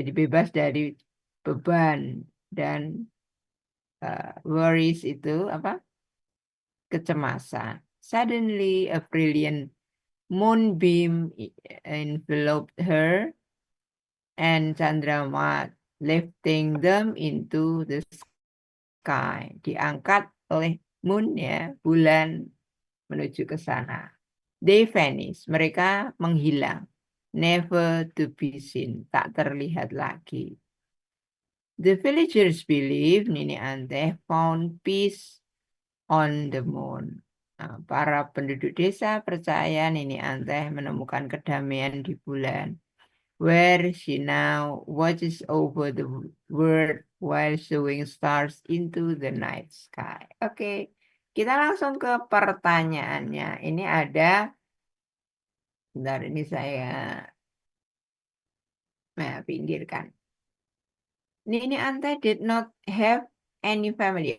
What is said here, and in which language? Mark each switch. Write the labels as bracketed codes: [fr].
[id] Jadi bebas dari beban dan worries itu apa? Kecemasan. [en] Suddenly, a brilliant moonbeam enveloped her and Chandramat, lifting them into the sky. [id] Diangkat oleh moon ya, bulan menuju ke sana. [en] They vanish, [id] mereka menghilang. [en] Never to be seen, [id] tak terlihat lagi. [en] The villagers believe Nini Anteh found peace on the moon. [id] Nah, para penduduk desa percaya Nini Anteh menemukan kedamaian di bulan, [en] where she now watches over the world while showing stars into the night sky. [id] Oke, kita langsung ke pertanyaannya. Ini ada, bentar ini saya pinggirkan. [en] Nini Anteh did not have any family.